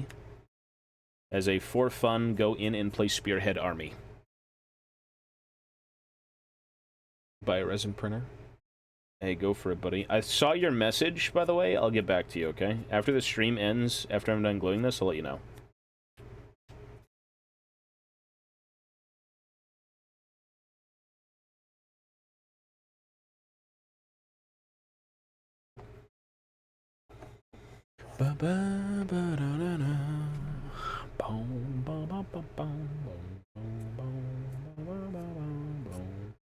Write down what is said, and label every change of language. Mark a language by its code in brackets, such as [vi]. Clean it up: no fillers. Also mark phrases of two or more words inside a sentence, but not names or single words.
[en] As a for fun, go in and play Spearhead army. Buy a resin printer. Hey, go for it, buddy. I saw your message, by the way. I'll get back to you, okay? After the stream ends, after I'm done gluing this, I'll let you know. Ba ba ba da da da. Boom ba ba ba boom boom boom ba ba ba boom.